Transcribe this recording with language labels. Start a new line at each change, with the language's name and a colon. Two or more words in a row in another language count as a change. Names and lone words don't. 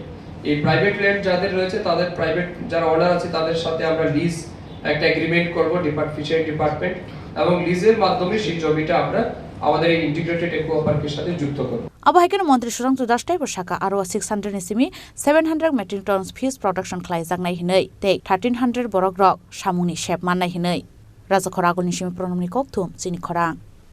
Bangla: এই
English: private land
Bangla: যাদের রয়েছে তাদের প্রাইভেট যারা ওনার আছে তাদের সাথে আমরা লিজ একটা এগ্রিমেন্ট করব
English: fishery department,
Bangla: এবং লিজের মাধ্যমে সেই জমিটা আমরা আমাদের এই
English: integrated aqua park
Bangla: সাথে যুক্ত করব।
Kok Borok: আবহাইকেন মন্ত্রী সুরংজু দাসটাই বসাকা আরো 600 নিসিমি 700
English: metric ton fish production
Kok Borok: খাইजाकनाय हिनै ते 1300 बरक रक सामुनि शेप माननाय हिनै राजा खरागलनि सिमी प्रनमनि कक्थुम चिनि खरां।